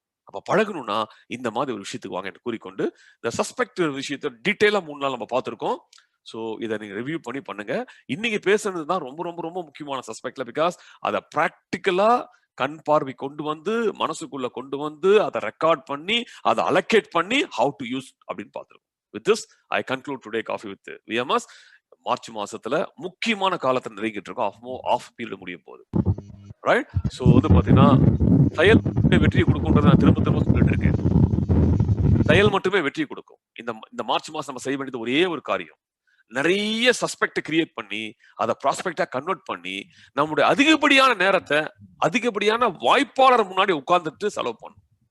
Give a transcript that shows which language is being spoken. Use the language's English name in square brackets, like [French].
[Tamil] அப்ப பழகணும்னா இந்த மாதிரி ஒரு விஷயத்துக்கு வாங்க என்று கூறிக்கொண்டு இந்த சஸ்பெக்ட் விஷயத்தை டீட்டெயிலா 3 நாள் நம்ம பார்த்திருக்கோம். ஸோ இதை நீங்க ரிவ்யூ பண்ணி பண்ணுங்க. இன்னைக்கு பேசுறது தான் ரொம்ப ரொம்ப ரொம்ப முக்கியமான சஸ்பெக்ட்ல. பிகாஸ் அதை பிராக்டிக்கலா கண் பார்வை கொண்டு வந்து மனசுக்குள்ள கொண்டு வந்து அதை ரெக்கார்ட் பண்ணி அதை அலோகேட் பண்ணி ஹவு டு யூஸ் அப்படின்னு பார்த்திருக்கோம். [English] With this, I conclude today Coffee with VMS. [Tamil] March மாசத்துல முக்கியமான காலத்தை நெருங்கிட்டு இருக்கோம். ஆஃப் பீரியட் முடியும் போது, ரைட்? ஸோ வந்து பாத்தீங்கன்னா செயல் வெற்றியை கொடுக்கும்ன்றத நான் திரும்ப திரும்ப சொல்லிட்டு இருக்கேன். செயல் மட்டுமே வெற்றி கொடுக்கும். இந்த மார்ச் மாசம் நம்ம செய்ய வேண்டியது ஒரே ஒரு காரியம், நிறைய சஸ்பெக்ட் கிரியேட் பண்ணி அதை ப்ராஸ்பெக்டா கன்வெர்ட் பண்ணி நம்முடைய அதிகப்படியான நேரத்தை அதிகப்படியான வாய்ப்பாளர் முன்னாடி உட்கார்ந்துட்டு செலவு பண்ணும்.